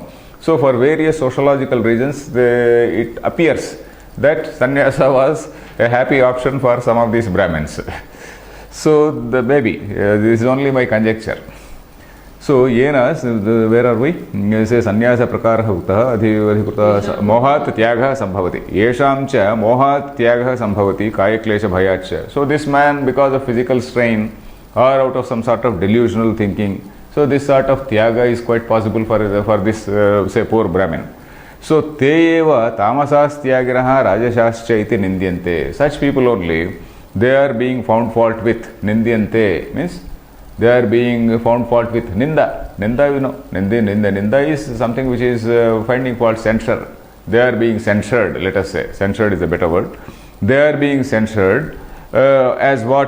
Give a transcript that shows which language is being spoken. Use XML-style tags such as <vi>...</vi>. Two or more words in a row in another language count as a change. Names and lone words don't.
<en>So for various sociological reasons, it appears that sannyasa was a happy option for some of these Brahmins. So this is only my conjecture. So yenas, where are we? Say</en> <sa>sannyasa prakaraha uttah adhikrita mohat tyagaha sambhavati. Yesham cha mohat tyagaha sambhavati kaya klesha bhayach.</sa> <en>So this man, because of physical strain or out of some sort of delusional thinking, so this sort of tyaga is quite possible for this say poor Brahmin.</en> <sa>So te eva tamasas tyagiraha rajashascha iti nindyante.</sa> <en>Such people only, they are being found fault with. Nindyante means they are being found fault with ninda. Ninda, you know, ninda is something which is finding fault, censure. They are being censured, let us say. Censured is a better word. They are being censured as what?</en>